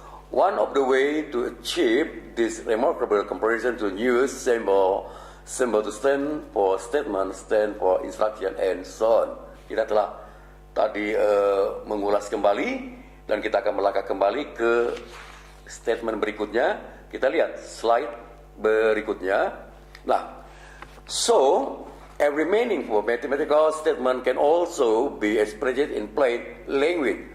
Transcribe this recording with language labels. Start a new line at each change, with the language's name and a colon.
English: One of the way to achieve this remarkable comparison to use symbol to stand for statement, stand for instruction, and so on.
Malay: Kita telah tadi mengulas kembali dan kita akan melangkah kembali ke statement berikutnya. Kita lihat slide berikutnya.
English: Nah, so every meaningful mathematical statement can also be expressed in plain language.